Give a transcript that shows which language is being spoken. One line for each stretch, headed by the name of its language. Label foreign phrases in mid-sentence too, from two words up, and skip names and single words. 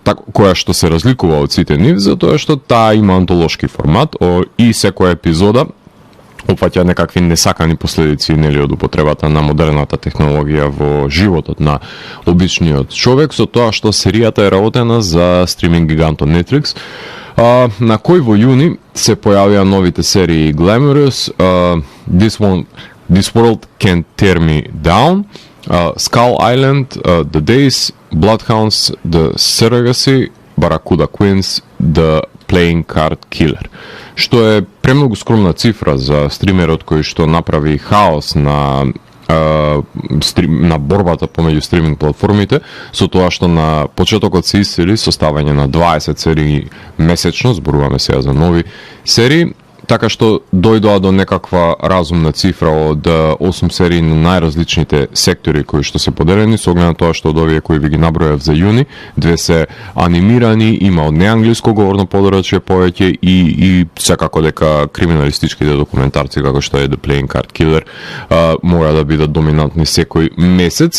Macedonian: која што се разликува од сите нив, затоа што таа има антолошки формат и секоја епизода опфаќа некакви несакани последици, нели, од употребата на модерната технологија во животот на обичниот човек, со тоа што серијата е работена за стриминг гигантот Netflix, на кој во јуни се појавија новите серии Glamorous, This World Can't Tear Me Down, Skull Island, The Days, Bloodhounds, The Surrogacy, Barracuda Queens, The Playing Card Killer. Што е премногу скромна цифра за стримерот кој што направи хаос на борбата помеѓу стриминг платформите, со тоа што на почетокот се исцели составање на 20 серии месечно, зборуваме сега за нови серии, така што дојдоа до некаква разумна цифра од 8 серии на најразличните сектори кои што се поделени, со оглед на тоа што од овие кои ви ги набројав за јуни, 2 се анимирани, има од неанглиско говорно подорачје повеќе и секако дека криминалистичките документарци како што е The Playing Card Killer мора да бидат доминантни секој месец.